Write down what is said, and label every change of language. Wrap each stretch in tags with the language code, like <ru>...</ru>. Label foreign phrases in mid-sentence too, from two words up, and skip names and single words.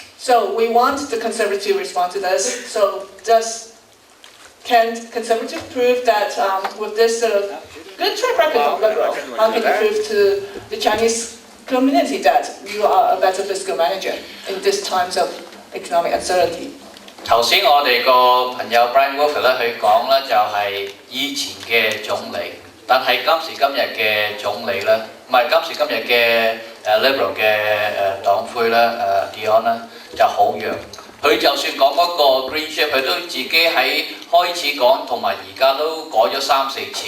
<en>So we want the Conservative to respond to this. So can Conservative prove that with this good track record of Liberal, how can you prove to the Chinese community that you are a better fiscal manager in these times of economic uncertainty?</en> <yue>頭先我哋個朋友 Brian Wolfe 咧，佢講咧就係以前嘅總理，但係今時今日嘅總理咧，唔係今時今日嘅Liberal 嘅黨魁咧Dion 咧就好弱。佢就算講嗰個 Green Shift， 佢都自己喺開始講，同埋而家都改咗3、4次。</yue>